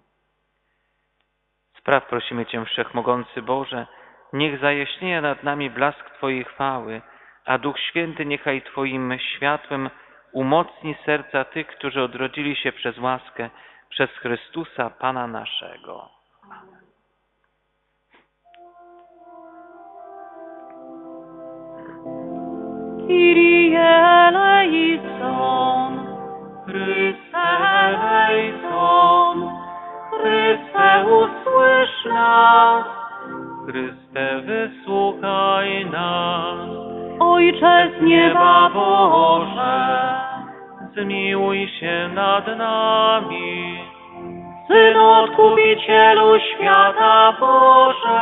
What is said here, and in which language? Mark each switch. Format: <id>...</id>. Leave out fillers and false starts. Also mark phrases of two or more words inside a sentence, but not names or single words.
<pl>Spraw, prosimy Cię, Wszechmogący Boże, niech zajaśnieje nad nami blask Twojej chwały, a Duch Święty niechaj Twoim światłem umocni serca tych, którzy odrodzili się przez łaskę, przez Chrystusa, Pana naszego.</pl> <el>Kyrie eleison, Chryste eleison,</el> <pl>Chryste usłysz nas. Chryste, wysłuchaj nas. Ojcze z nieba Boże, Zmiłuj się nad nami. Synu Odkupicielu świata Boże,</pl>